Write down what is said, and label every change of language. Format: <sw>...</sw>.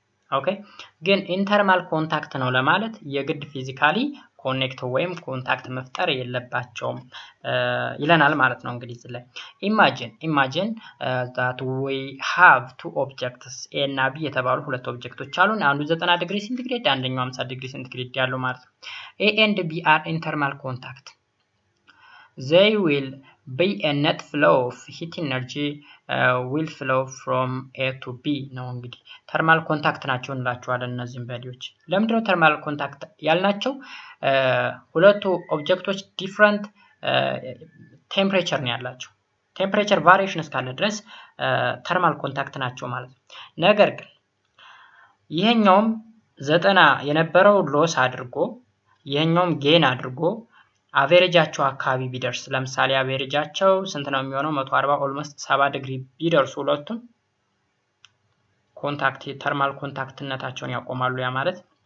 <am>ኦኬ ግን ኢንተርማል ኮንታክት ነው ለማለት የግድ ፊዚካሊ ኮኔክት ወይም ኮንታክት መፍጠር የለባቸውም ይለናል ማለት ነው። እንግዲህ እዚህ ላይ</am> <en>imagine that we have two objects A</en> <am>እና B የተባሉ ሁለት ኦብጀክቶች አሉን። አንዱ 90 ዲግሪ ሴንቲግሬድ አንደኛው 50 ዲግሪ ሴንቲግሬድ ያለው ማለት ነው።</am> <en>A and B are in thermal contact. They will be a net flow of heat energy will flow from A to B</en> <am>ነው። እንግዲህ ተርማል ኮንታክት ናቸው እንላቸዋለን እነዚህን በዲዎች። ለምንድነው ተርማል ኮንታክት ያልናቸው? ሁለቱ ኦብጀክቶች ዲፈረንት ቴምፕሬቸር ነው ያላቸው። ቴምፕሬቸር ቫሪዬሽን እስካለ ድረስ ተርማል ኮንታክት ናቸው ማለት ነው። ነገር ግን ይሄኛውም 90 የነበረው ሎስ አድርጎ ይሄኛውም ጌን አድርጎ አቬሬጃቸው አካባቢ ቢደርስ ለምሳሌ አቬሬጃቸው ስንት ነው የሚሆነው 140 ኦልሞስት 70 ዲግሪ ቢደርሱ ሁለቱም ኮንታክት ተርማል ኮንታክትነታቸውን ያቆማሉ። ያ ማለት</am>